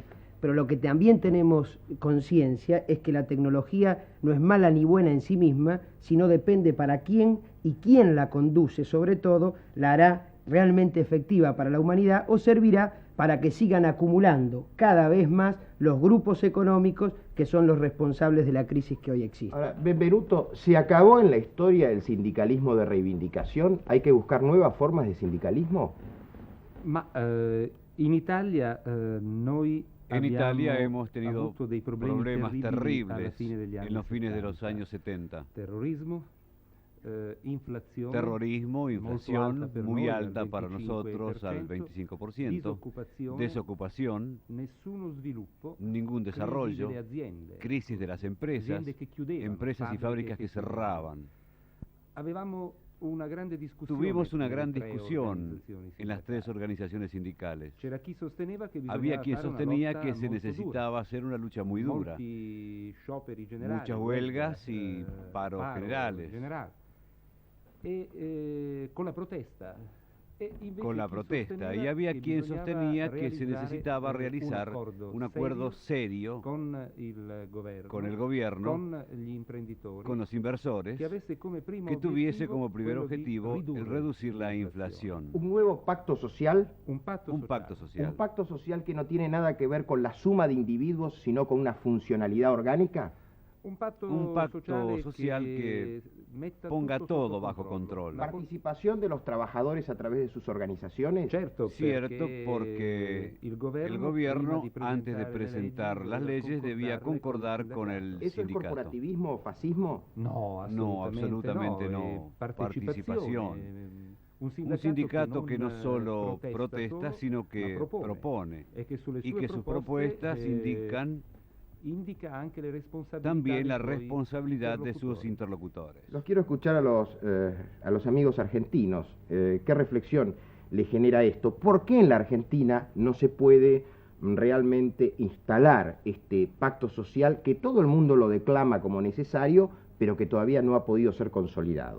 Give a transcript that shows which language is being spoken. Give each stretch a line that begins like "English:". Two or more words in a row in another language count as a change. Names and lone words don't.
Spanish: Pero lo que también tenemos conciencia es que la tecnología no es mala ni buena en sí misma, sino depende para quién y quién la conduce, sobre todo, la hará realmente efectiva para la humanidad o servirá para que sigan acumulando cada vez más los grupos económicos que son los responsables de la crisis que hoy existe. Ahora, Benvenuto, ¿se acabó en la historia el sindicalismo de reivindicación? ¿Hay que buscar nuevas formas de sindicalismo?
Italian: In Italia noi
Spanish: En Italia
Italian: abbiamo
Spanish: hemos tenido
Italian: avuto dei problemi
Spanish: problemas
Italian: terribili alla
Spanish: terribles
Italian: fine degli anni
Spanish: en los fines de los 70. años 70.
Italian: Terrorismo, inflazione
Spanish: terrorismo,
Italian: molto
Spanish: inflación
Italian: alta per
Spanish: muy
Italian: noi,
Spanish: alta al para nosotros, al 25%, desocupación,
Italian: nessuno sviluppo,
Spanish: ningún
Italian: crisi
Spanish: desarrollo,
Italian: delle aziende,
Spanish: crisis de las empresas,
Italian: aziende che chiudevano,
Spanish: empresas y fábricas que
Italian: chiudevano.
Spanish: cerraban.
Italian: Avevamo una grande discussione
Spanish: Tuvimos una
Italian: sulle
Spanish: gran
Italian: tre
Spanish: discusión
Italian: organizzazioni
Spanish: en las tres
Italian: sindacali.
Spanish: organizaciones sindicales.
Italian: C'era chi sosteneva che
Spanish: Había
Italian: bisognava
Spanish: quien
Italian: fare una
Spanish: sostenía
Italian: lotta
Spanish: que se
Italian: molto
Spanish: necesitaba hacer una lucha muy
Italian: dura.
Spanish: dura,
Italian: Molti scioperi generali,
Spanish: muchas huelgas y paros paro generales. generale. Con la protesta.
Italian: E invece
Spanish: Con la
Italian: chi
Spanish: protesta,
Italian: sosteneva
Spanish: y había
Italian: che
Spanish: quien
Italian: bisognava
Spanish: sostenía que se
Italian: realizzare,
Spanish: necesitaba realizar un acuerdo serio
Italian: con il governo,
Spanish: con el gobierno,
Italian: con gli imprenditori,
Spanish: con los inversores,
Italian: che avesse come primo
Spanish: que tuviese
Italian: obiettivo
Spanish: como primer
Italian: quello di
Spanish: objetivo el
Italian: ridurre
Spanish: reducir la
Italian: l'inflazione.
Spanish: inflación. Un nuevo pacto social,
Italian: Un patto Un sociale.
Spanish: pacto social. un pacto social que no tiene nada que ver con la suma de individuos, sino con una funcionalidad orgánica.
Italian: Un patto
Spanish: social que
Italian: metta
Spanish: ponga
Italian: tutto
Spanish: todo
Italian: sotto
Spanish: bajo
Italian: controllo.
Spanish: control. Participación de los trabajadores a través de sus organizaciones.
Italian: Certo,
Spanish: Cierto,
Italian: perché
Spanish: porque
Italian: il
Spanish: el gobierno, gobierno,
Italian: prima
Spanish: antes de presentar las leyes, debía concordar con el ¿Eso es sindicato. corporativismo o fascismo? No, No, absolutamente no.
Italian: Partecipazione.
Spanish: Un sindicato que no solo protesta, protesta, sino que
Italian: ma propone. E che sulle
Spanish: Y
Italian: sue
Spanish: que sus
Italian: proposte,
Spanish: propuestas indican
Italian: indica anche le responsabilità
Spanish: también
Italian: dei
Spanish: la
Italian: suoi
Spanish: responsabilidad de sus
Italian: interlocutori.
Spanish: interlocutores. Los quiero escuchar a los amigos argentinos. ¿Qué reflexión le genera esto? ¿Por qué en la Argentina no se puede realmente instalar este pacto social que todo el mundo lo declama como necesario, pero que todavía no ha podido ser consolidado?